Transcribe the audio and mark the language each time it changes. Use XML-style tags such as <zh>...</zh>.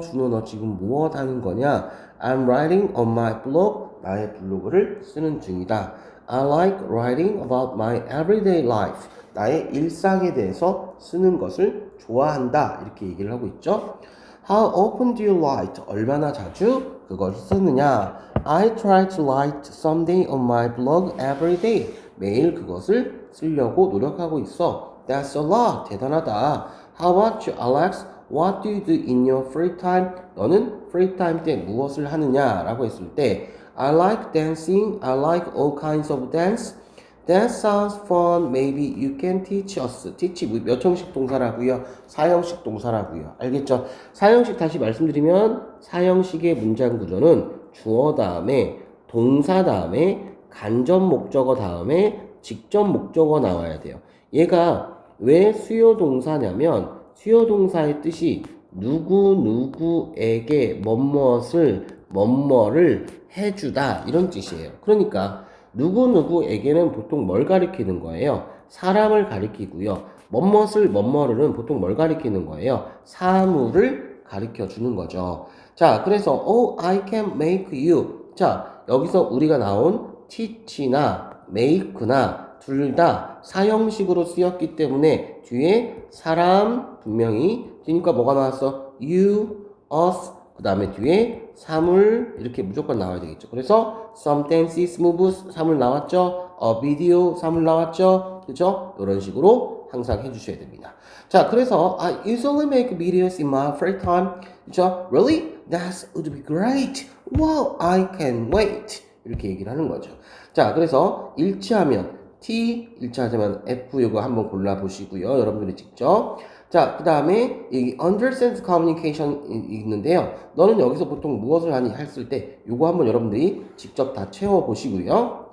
<ko>준호, 너 지금 무엇 하는 거냐?</ko> <en>I'm writing on my blog.</en> <ko>나의 블로그를 쓰는 중이다.</ko> <en>I like writing about my everyday life.</en> <ko>나의 일상에 대해서 쓰는 것을 좋아한다. 이렇게 얘기를 하고 있죠.</ko> <en>How often do you write?</en> <ko>얼마나 자주 그것을 쓰느냐?</ko> <en>I try to write someday on my blog every day.</en> <ko>매일 그것을 쓰려고 노력하고 있어.</ko> <en>That's a lot.</en> <ko>대단하다.</ko> <en>How about you, Alex? What do you do in your free time?</en> <ko>너는 free time 때 무엇을 하느냐? 라고 했을 때</ko> <en>I like dancing. I like all kinds of dance. That sounds fun. Maybe you can teach us.</en> <ko>teach 몇 형식 동사라고요? 사형식 동사라고요. 알겠죠? 사형식 다시 말씀드리면 사형식의 문장 구조는 주어 다음에 동사 다음에 간접 목적어 다음에 직접 목적어 나와야 돼요. 얘가 왜 수요 동사냐면 수요 동사의 뜻이 누구에게 뭐뭐를 해주다 이런 뜻이에요. 그러니까 누구에게는 보통 뭘 가리키는 거예요? 사람을 가리키고요. 뭐뭐를은 보통 뭘 가리키는 거예요? 사물을 가리켜 주는 거죠.</ko> <en>자, 그래서 I can make you.</en> <ko>자, 여기서 우리가 나온 teach나 make나 둘 다 사형식으로 쓰였기 때문에 뒤에 사람 분명히 뒤니까 뭐가 나왔어? you, us, 그 다음에 뒤에 사물 이렇게 무조건 나와야 되겠죠. 그래서 some dances, moves 사물 나왔죠. a video 사물 나왔죠. 그죠? 이런 식으로 항상 해주셔야 됩니다.</ko> <en>자, 그래서 I usually make videos in my free time. 그죠? Really? That would be great. Wow, I can wait.</en> <ko>이렇게 얘기를 하는 거죠. 자, 그래서 일치하면 T, 일치하자면 F 이거 한번 골라보시고요. 여러분들이 직접. 자, 그 다음에 이 understand communication 있는데요. 너는 여기서 보통 무엇을 하니 했을 때 요거 한번 여러분들이 직접 다 채워보시고요.</ko>